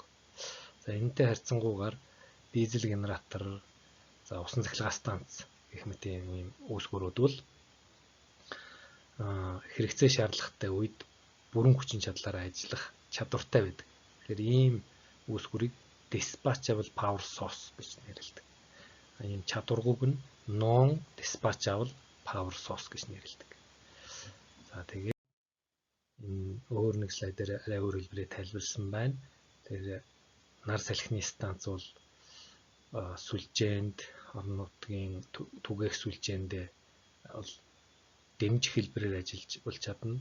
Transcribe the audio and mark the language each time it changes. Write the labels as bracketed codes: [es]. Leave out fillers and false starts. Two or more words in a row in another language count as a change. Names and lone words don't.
[mn] За энэтэй харьцангуйгаар дизель генератор, за усан цахилгаан станц гэх мэт ийм үүсгүүрүүд бол хэрэгцээ шаардлагатай үед бүрэн хүчин чадлаараа ажиллах чадвартай байдаг. Тэгэхээр ийм үүсгүүрийг [en] dispatchable power source [mn] гэж нэрлэдэг. Ийм чадваргүйг нь [en] non dispatchable power source [mn] гэж нэрлэдэг. За тэгээд энэ өөр нэг слайдээр арай өөр хэлбэрээр тайлбарласан байна. Тэгэхээр нар салхины станц бол сүлжээнд орон нутгийн түгээх сүлжээндээ бол дэмжих хэлбэрээр ажиллаж болж чадна.